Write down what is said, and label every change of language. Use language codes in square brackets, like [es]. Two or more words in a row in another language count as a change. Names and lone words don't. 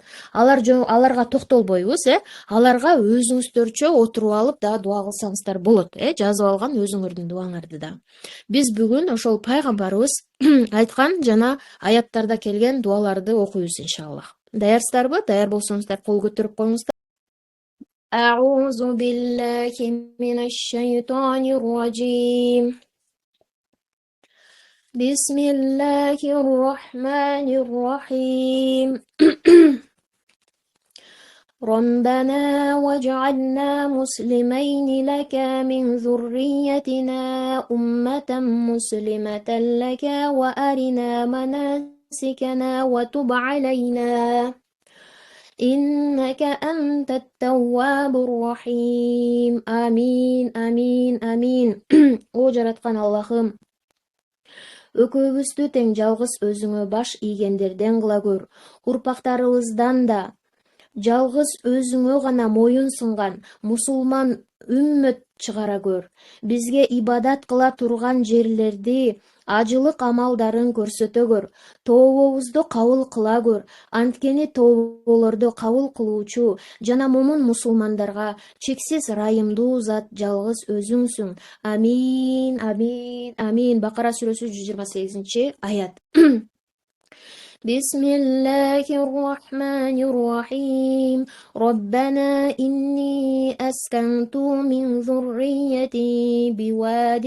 [ky] Аларга токтолбойбуз, аларга өзүңүздөрчө отуруп алып да дуа кылсаңыздар болот, жазып алган өзүңөрдүн дуаңарды да. Биз бүгүн ошол пайгамбарыбыз айткан жана аяттарда келген дуаларды окуйбуз иншаллах. Даярсыздарбы? Даяр болсоңуздар кол көтөрүп коюңуздар. [ar] أعوذ بالله من الشيطان الرجيم بسم الله الرحمن الرحيم ربنا واجعلنا مسلمين لك من ذريتنا أمة مسلمة لك وأرنا مناسكنا وتب علينا إنك أنت التواب الرحيم آمين آمين آمين [ky] О жараткан Аллахым, экөөбүздү тең жалгыз өзүңө баш ийгендерден кыла көр, урпактарыбыздан да жалгыз өзүңө гана моюн сунган мусулман үммөт чыгара көр. Бизге ибадат кыла турган жерлерди, ажылык амалдарын көрсөтө көр. Тообобузду кабыл кыла көр. Анткени тооболорду кабыл кылуучу жана момун мусулмандарга чексиз ырайымдуу зат жалгыз өзүңсүң. Амин, амин, амин. Бакара сүрөсү 128-аят. [ar] بسم الله الرحمن الرحيم ربنا إني أسكنت من ذريتي بواد